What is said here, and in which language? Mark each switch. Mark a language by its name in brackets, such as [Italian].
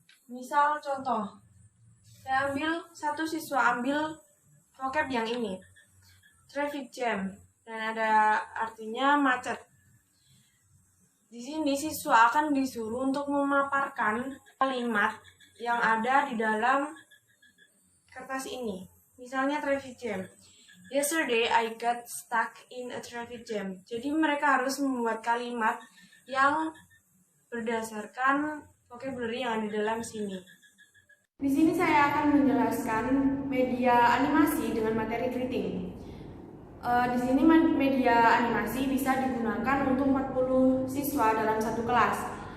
[Indonesian] Misal contoh, satu siswa ambil vocab yang ini, traffic jam, dan ada artinya macet. Di sini siswa akan disuruh untuk memaparkan kalimat yang ada di dalam kertas ini. Misalnya traffic jam. [English] Yesterday I got stuck in a traffic jam. [Indonesian] Jadi mereka harus membuat kalimat yang berdasarkan vocabulary yang ada di dalam sini. Di sini saya akan menjelaskan media animasi dengan materi greeting. Di sini media animasi bisa digunakan untuk 40 siswa dalam satu kelas.